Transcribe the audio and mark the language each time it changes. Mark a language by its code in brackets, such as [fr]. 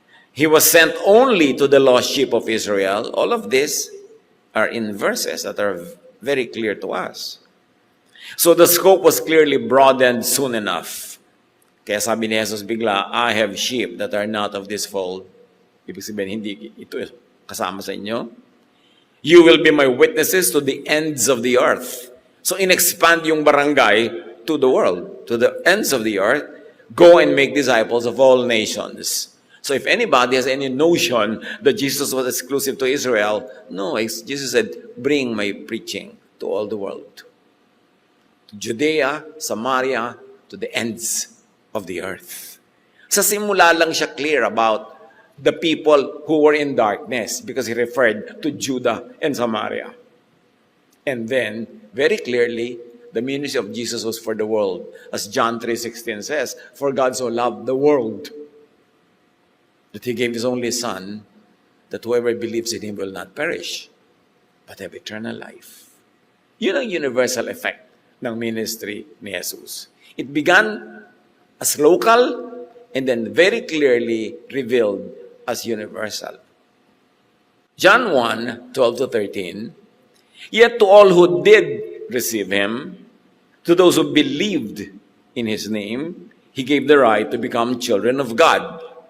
[en] He was sent only to the lost sheep of Israel. All of this are in verses that are very clear to us. So the scope was clearly broadened soon enough. [tl] Kaya sabi ni Jesus bigla, [en] I have sheep that are not of this fold. [tl] Ibig sabihin, hindi ito kasama sa inyo. [en] You will be my witnesses to the ends of the earth. So [tl] in-expand yung barangay [en] to the world, to the ends of the earth. Go and make disciples of all nations. So if anybody has any notion that Jesus was exclusive to Israel, no, Jesus said, bring my preaching to all the world. To Judea, Samaria, to the ends of the earth. [tl] Sa simula lang siya [en] clear about the people who were in darkness because he referred to Judah and Samaria. And then, very clearly, the ministry of Jesus was for the world. As John 3:16 says, for God so loved the world that he gave his only Son, that whoever believes in him will not perish, but have eternal life. [tl] Yun ang universal effect ng ministry ni Jesus. [en] It began as local and then very clearly revealed as universal. John 1:12-13, yet to all who did receive him, to those who believed in his name, he gave the right to become children of God.